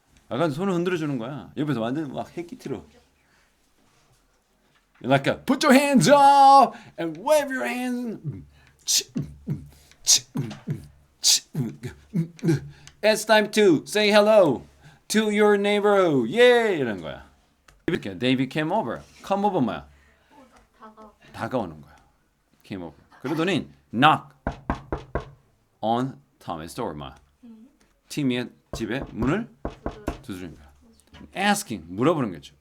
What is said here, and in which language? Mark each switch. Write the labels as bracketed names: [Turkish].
[Korean] 약간 손을 흔들어주는 거야. 옆에서 완전 막 핵기티로. [English] Like a, put your hands up and wave your hands. It's time to say hello to your neighbor. Yeah! [Korean] 이런 거야. [English] They came over. Come over [Korean] 뭐야? 다가. 다가오는 거야. [English] Came over. [Korean] 그러더니 [English] knock on Tommy's door. [Korean] 막 티미의 집에 문을 두드린 거야. asking 물어보는 거죠.